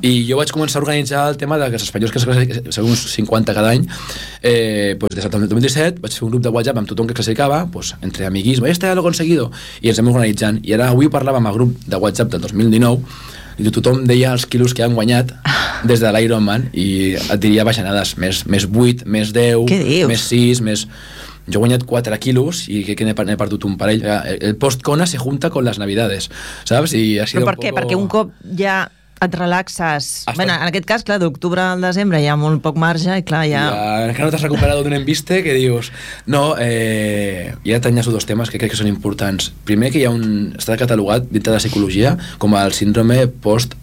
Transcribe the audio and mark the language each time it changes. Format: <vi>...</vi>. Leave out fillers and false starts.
<ca>I jo vaig començar a organitzar el tema dels espanyols que es classificaven, segons 50 cada any, pues, des del 2017 vaig fer un grup de WhatsApp amb tothom que es classificava, pues, entre amiguisme,</ca> <es>este ya lo he conseguido,</es> <ca>i ens hem organitzant. I ara avui parlàvem amb el grup de WhatsApp del 2019, i tothom deia els quilos que han guanyat des de l'Ironman, i et diria baixanades, més 8, més 10, més 6, més... Jo he guanyat 4 quilos i crec que n'he perdut un parell.</ca> <es>El post-Kona se junta con las navidades,</es> <ca>saps?</ca> <es>I ha sido...</es> <ca>Però per què? Perquè un cop ja et relaxes... Bé, en aquest cas, clar, d'octubre al desembre hi ha molt poc marge i clar, ja... Encara no t'has recuperat d'un embiste que dius... No, i ara t'enllaço 2 temes que crec que són importants. Primer, que hi ha un... Està catalogat dintre de la psicologia com el síndrome post...</ca>